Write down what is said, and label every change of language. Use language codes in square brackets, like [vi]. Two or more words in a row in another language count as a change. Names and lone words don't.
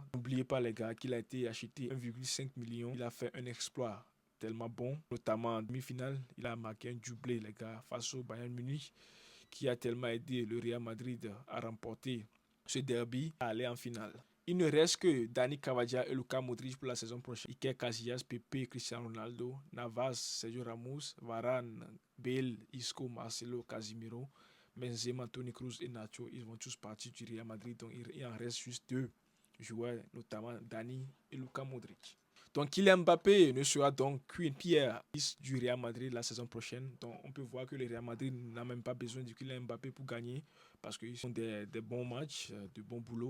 [fr] N'oubliez pas les gars qu'il a été acheté 1,5 million. Il a fait un exploit tellement bon, notamment en demi-finale. Il a marqué un doublé les gars face au Bayern Munich qui a tellement aidé le Real Madrid à remporter ce derby, à aller en finale. Il ne reste que Dani Carvajal et Luka Modric pour la saison prochaine. Iker Casillas, Pepe, Cristiano Ronaldo, Navas, Sergio Ramos, Varane, Bale, Isco, Marcelo, Casemiro, Benzema, Toni Kroos et Nacho. Ils vont tous partir du Real Madrid. Donc il en reste juste 2 joueurs, notamment Dani et Luka Modric. Donc Kylian Mbappé ne sera donc qu'une pierre du Real Madrid la saison prochaine. Donc on peut voir que le Real Madrid n'a même pas besoin de Kylian Mbappé pour gagner parce qu'ils font des bons matchs, de bons boulots.